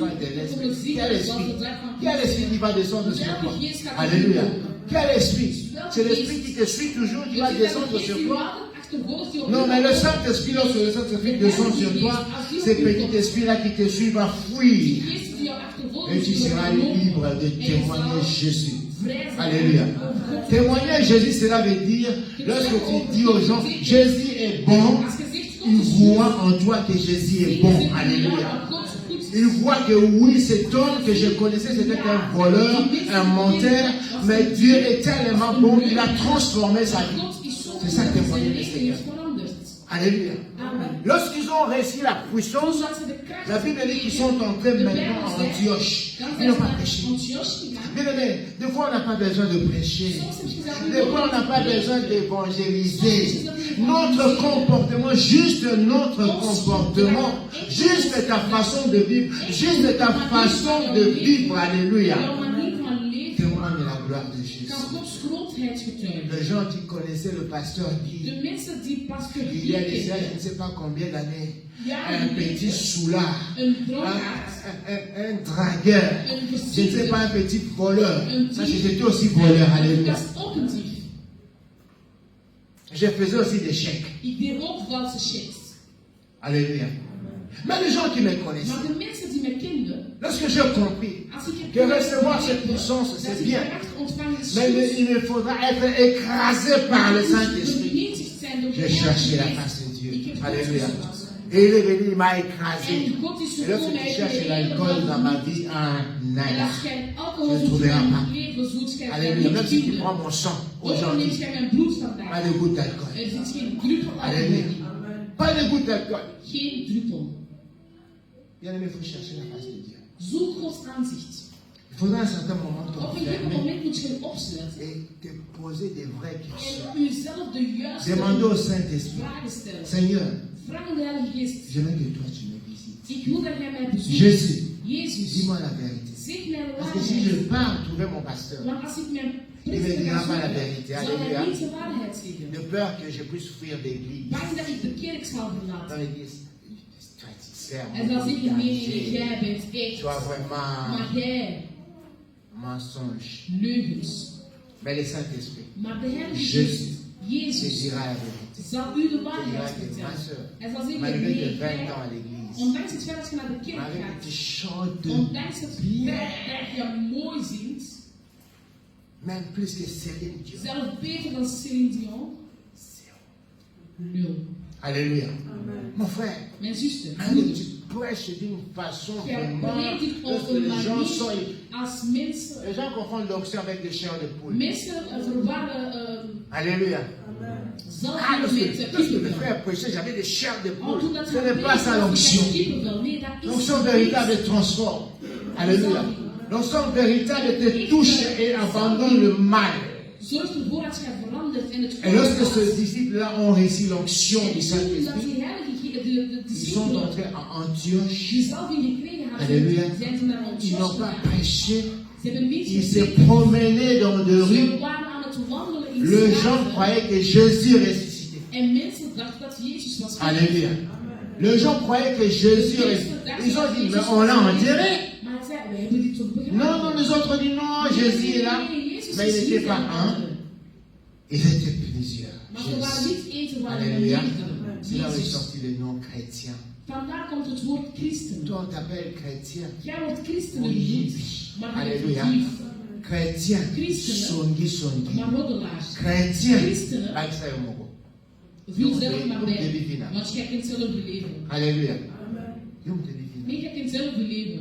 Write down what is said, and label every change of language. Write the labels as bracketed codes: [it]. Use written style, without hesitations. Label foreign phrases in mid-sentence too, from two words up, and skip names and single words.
[nl] zoeken, de om te [fr] l'Esprit. [nl] zingen, [fr] Quel [nl] zoals de [fr] esprit? [nl] dag van [fr] Quel esprit qui va descendre sur [nl] Welke [fr] toi? [nl] geest gaat er [fr] Alléluia. [nl] komen? [fr] Quel esprit? C'est l'esprit qui te suit toujours, qui va [nl] Is dit dat [fr] descendre [nl] de geest [fr] sur [nl] die [fr] toi. [nl] altijd achtervolgt, die op [fr] Non, [nl] u [fr] mais le [nl] afkomt? [fr] Saint-Esprit, lorsque le Saint-Esprit descend sur toi, ce petit esprit-là qui te suit va [nl] Die [fr] fuir. [nl] geest die jou achtervolgt, [fr] Et tu [nl] die [fr] seras [nl] wordt genomen. [fr] libre de [nl] En je [fr] témoigner [nl] zal [fr] Jésus. [nl] vrij zijn [fr] Alléluia. [nl] over God. [fr] Témoigner Jésus, cela veut dire, lorsque tu dis aux gens, Jésus est bon, [nl] Als je zegt, God [fr] ils [nl] is goed, [fr] voient en toi que Jésus est bon. Alléluia. [nl] God is goed. [fr] Ils voient que oui, cet homme que je connaissais, c'était un voleur, un menteur, mais Dieu est tellement bon qu'il a transformé sa vie. [nl] God is zo [fr] C'est ça [nl] goed [fr] que [nl] dat zijn [fr] témoigner le [nl] leven [fr] Seigneur. [nl] heeft veranderd. [fr] Alléluia. Amen. Lorsqu'ils ont reçu la puissance, [nl] Zodat ze de kracht [fr] la Bible dit qu'ils sont entrés maintenant à Antioche. Ils n'ont pas prêché. Bien aimé, des fois on n'a pas besoin de prêcher. Des fois on n'a pas besoin d'évangéliser. Notre comportement, juste notre comportement, juste ta façon de vivre, juste ta façon de vivre, alléluia, témoigne de la gloire de Jésus. Les gens qui connaissaient le pasteur Guy, [nl] De mensen die pastor [fr] il y a [nl] Guy [fr] déjà je [nl] kenden, [fr] ne sais pas combien d'années, [nl] jaren [fr] un petit [nl] geleden, [fr] soulard, [nl] een dronkaard, [fr] un dragueur, [nl] een [fr] je ne sais [nl] verziekter, [fr] pas un petit voleur. Ça, j'étais aussi voleur, alléluia. [nl] dat is ook een dief. [fr] Je faisais aussi des chèques, [nl] Ik deed ook valse checks. [fr] alléluia. Mais les gens qui me connaissaient, [nl] Maar de mensen die mij kenden, [fr] lorsque j'ai compris [nl] als ik heb [fr] que recevoir cette [nl] begrepen [fr] puissance, [nl] dat [fr] c'est [nl] ik [fr] bien, [nl] kracht ontvangen is [fr] mais [nl] goed, [fr] il me faudra être écrasé par le Saint-Esprit. [nl] bemachtigd zijn door de [fr] J'ai cherché la [nl] Heilige [fr] face de [nl] Geest. [fr] Dieu, [nl] Ik heb God [fr] alléluia. [nl] gezocht. [fr] Et il est venu, il m'a écrasé. [nl] En God is [fr] Et lorsque [nl] gekomen, [fr] tu [nl] hij heeft [fr] cherches [nl] mij [fr] l'alcool [nl] helemaal [fr] dans ma [nl] vernieuwd. [fr] vie, ah, [nl] En [fr] nada. [nl] als jij alcohol [fr] Je ne [nl] zoekt in [fr] trouveras pas. [nl] mijn leven zoekt, jij [fr] Alléluia. Même si tu [nl] vinden. [fr] prends mon sang [nl] Ook al neemt [fr] aujourd'hui, [nl] jij mijn bloed [fr] pas [nl] vandaag. [fr] de goutte d'alcool. [nl] Er zit geen druppel [fr] Alléluia. [nl] alcohol in. [fr] Pas de goutte d'alcool. [nl] Geen druppel. [fr] Bien aimé, il faut chercher la face de Dieu. [nl] Zoek Gods aanzicht. [fr] Il faudra un certain moment [nl] Op een gegeven [fr] t'enfermer [nl] moment moet je hem opsluiten. [fr] et te poser des vraies questions. [nl] En uzelf de juiste [fr] Demander au Saint-Esprit, [nl] vragen stellen. [fr] Seigneur, [nl] Vraag aan de Heilige Geest. [fr] je veux que toi tu me visites. [nl] Ik wil dat jij mij bezoekt. [fr] Jésus, [nl] Jezus, [fr] dis-moi la vérité. [nl] zeg mij de [fr] Parce que si je [nl] waarheid. [fr] pars trouver mon pasteur, [nl] Want als ik mijn [fr] Il me [nl] priester [fr] dira [nl] ga [fr] pas la [nl] zoeken, [fr] vérité. [nl] zal [fr] Alléluia. [nl] hij niet de waarheid zeggen. [fr] de peur que je puisse fuir d'église. [nl] Bang dat ik de kerk zal [fr] Dans [nl] verlaten. [fr] l'église, toi tu sers [nl] En dan zeg je, nee, [fr] mon [nl] jij bent echt. [fr] Toi vraiment [nl] Maar jij, [fr] mensonge. [nl] leugens. [fr] Mais le Saint-Esprit [nl] Maar de Heilige [fr] Jésus [nl] Geest, [fr] te [nl] Jezus, [fr] dira la vérité. [nl] zal u de [fr] Il dira [nl] waarheid [fr] que ma [nl] vertellen. [fr] soeur, [nl] Hij zal zeggen, [fr] malgré [nl] nee, [fr] tes 20 [nl] jij, [fr] ans à l'église, [nl] ondanks het feit dat je naar de kerk [fr] malgré que [nl] gaat, [fr] tu chantes [nl] ondanks het [fr] bien, [nl] feit dat je mooi zingt, [fr] même plus que Céline Dion. [nl] zelf beter dan Céline Dion, nul. [fr] Alléluia. Mon frère, [nl] Mijn zuster, [fr] même tu prêches d'une façon [nl] jij [fr] vraiment, [nl] predikt op [fr] lorsque [nl] een [fr] les gens sont... [nl] manier als mensen, [fr] Les gens confondent l'onction avec des chairs de poule. [nl] mensen verwarren [fr] Alléluia. [nl] zalving [fr] Ah, lorsque [nl] met [fr] le [nl] kippenvel. [fr] frère prêchait, j'avais des chairs de [nl] Oh, [fr] poule. [nl] toen dat [fr] Ce n'est pas ça [nl] hij [fr] l'onction. [nl] kippenvel, nee, dat is [fr] L'onction [nl] niet. [fr] véritable transforme. Alléluia. L'onction véritable te touche et abandonne le mal. [nl] Zorg ervoor dat jij verandert en het [fr] Et lorsque [nl] goed [fr] ces disciples-là ont reçu l'onction [nl] en [fr] du [nl] toen dat [fr] Saint-Esprit, [nl] die heilige, de [fr] ils sont [nl] discipelen [fr] entrés à Antioche. [nl] die zalving gekregen hadden, [fr] Alléluia. [nl] zijn ze naar [fr] Ils n'ont [nl] Antioch [fr] pas [nl] gegaan. [fr] prêché. [nl] Ze hebben niet [fr] Ils se [nl] gepredikt. [fr] promenaient dans de [nl] Ze [fr] rues. [nl] waren aan het wandelen in [fr] Les gens [nl] straten. [fr] croyaient que Jésus ressuscitait. [nl] En mensen dachten dat Jezus was [fr] Alléluia. Les gens croyaient que Jésus ressuscitait. Ils ont dit, mais on l'a enterré. [nl] Maar hij zei, we hebben dit toch begraven. [fr] Non, non, les autres dit non, Jésus est là. Mais il n'était pas un, il était plusieurs. [nl] Maar ze waren [fr] Jésus. [nl] niet één, ze waren [fr] Alléluia. [nl] meerdere. [fr] C'est là où est [nl] Jezus. [fr] sorti le nom chrétien. [nl] Vandaar komt het woord christen. [fr] Toi, on t'appelle chrétien. [nl] Jij wordt christenen [fr] Oui. [nl] genoemd, maar hij is [fr] Alléluia. [nl] dief, [fr] Chrétien. [nl] Christenen. [ln] Songi, songi. [nl] maar roddelaars. [fr] Chrétien. [nl] Christenen, [fr] Avec ça, au Mogo. [nl] vul zelf maar Yom bij, Devivina. want jij kent zelf je leven. Alléluia. Yom Devivina. Nee, jij kent zelf je leven.